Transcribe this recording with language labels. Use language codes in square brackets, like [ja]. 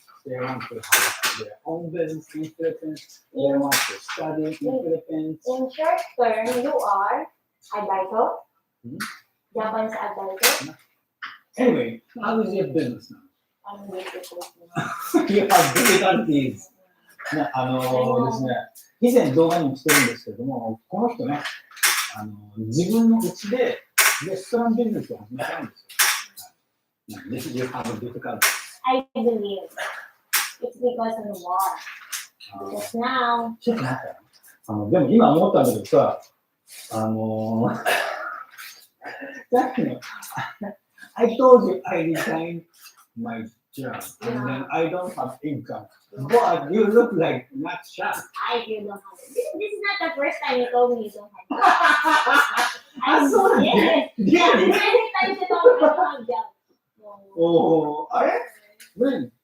[en] They want to have their own business in Philippines. They want to study in Philippines. In short term, you are advisor. Japanese advisor. Anyway, how is your business now? I'm difficult. You have difficulties. [ja] ね、ですね、以前動画にもしてるんですけれども、この人ね、自分の家でレストランビジネスを始めたんですよ。 [en] This is your difficulty. I believe it's because of the war. Because now, [ja] ちょっと待ってよ。でも今思ったんだけどさ、さっきの、 [en] I told you I resigned my Yeah, and then I don't have income. But you look like not shy. You don't have it. This is not the first time you told me you don't have it. I'm sorry. Yes. Yeah. Many times you told me you don't have job. Oh, when?